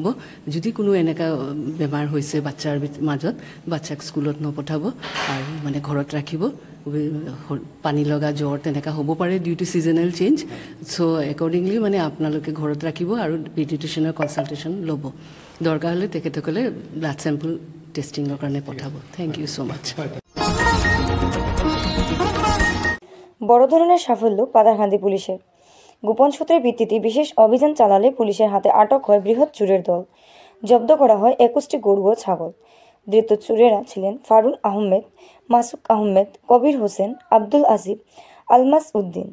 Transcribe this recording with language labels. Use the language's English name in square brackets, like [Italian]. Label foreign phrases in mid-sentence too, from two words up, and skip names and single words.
[Assamese] যদি কোনো এনেকুৱা বেমাৰ হৈছে বাচ্চাৰ মাজত, বাচ্চাক স্কুলত নপঠাব আৰু মানে ঘৰত ৰাখিব। পানী লগা জ্বৰ তেনেকুৱা হ'ব পাৰে [English] due to seasonal change. so accordingly [Assamese] মানে আপোনালোকে ঘৰত ৰাখিব আৰু [English] pediatrician's consultation [Assamese] ল'ব। দৰকাৰ হ'লে তেখেতসকলে [English] blood sample testing [Assamese] কাৰণে পঠাব। [English] thank you so much. [Bangla] বড় ধরনের সাফল্য পাথারকান্দি পুলিশের। গোপন সূত্রের ভিত্তিতে বিশেষ অভিযান চালালে পুলিশের হাতে আটক হয় বৃহৎ চোরের দল। জব্দ করা হয় 21টি গরু ও ছাগল। ধৃত চোরেরা ছিলেন ফারুল আহমেদ, মাসুক আহমেদ, কবির হোসেন, আব্দুল আসিফ, আলমাস উদ্দিন।